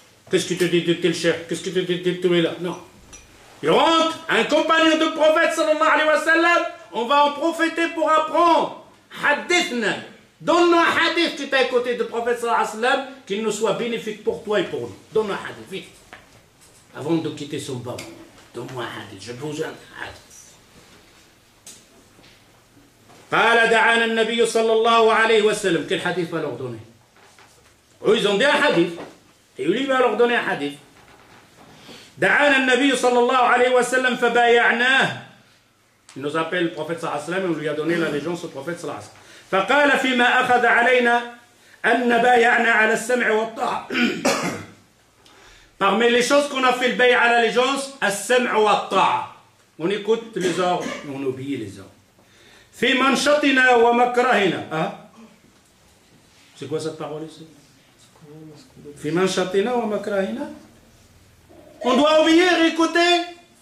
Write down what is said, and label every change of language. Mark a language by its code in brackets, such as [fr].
[fr] Qu'est-ce que tu dis de tel cher? Qu'est-ce que tu dis de tout là? Non. Il rentre, un compagnon de prophète sallallahu alayhi wa sallam, on va en profiter pour apprendre. Hadithna. Donne-nous un hadith qui t'a écouté de prophète sallallahu alayhi wa sallam, qu'il nous soit bénéfique pour toi et pour nous. Donne-nous un hadith, vite. Avant de quitter son banc. Donne-moi un hadith, j'ai besoin d'un hadith. [ar] قال دعانا النبي صلى الله عليه وسلم. [fr] Quel hadith va leur donner? Ils ont dit un hadith. Et lui va leur donner un hadith. [ar] دعانا النبي صلى الله عليه وسلم فبايعناه. [fr] Il nous appelle le prophète sallallahu alayhi wa sallam et on lui a donné l'allégeance au prophète sallallahu alayhi wa sallam. [ar] فقال فيما أخذ علينا أن بايعنا على السمع والطاعة. [fr] Parmi les choses qu'on a fait le bay'a à l'allégeance, [ar] السمع والطاعة. [fr] On écoute les ordres, on obéit les ordres. [ar] في منشطنا ومكرهنا. [fr] C'est quoi cette parole ici? [ar] في منشطنا ومكرهنا. [fr] On doit obéir, écouter.